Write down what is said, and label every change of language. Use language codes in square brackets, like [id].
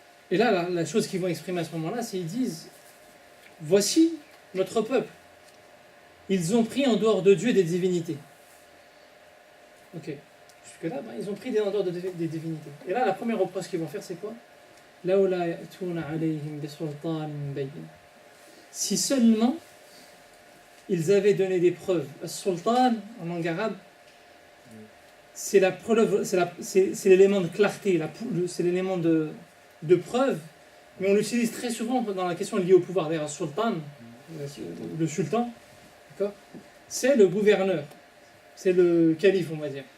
[fr] Et là, la chose qu'ils vont exprimer à ce moment-là, c'est qu'ils disent voici notre peuple. Ils ont pris en dehors de Dieu des divinités. Ok. Jusque-là, ils ont pris en dehors des divinités. Et là, la première reproche qu'ils vont faire, c'est quoi? [ar] لولا يأتون عليهم بسلطان بين. [fr] Si seulement ils avaient donné des preuves. Sultan, en langue arabe, c'est la preuve, c'est l'élément de clarté, c'est l'élément de preuve, mais on l'utilise très souvent dans la question liée au pouvoir. D'ailleurs, sultan, le sultan, d'accord, c'est le gouverneur, c'est le calife, on va dire.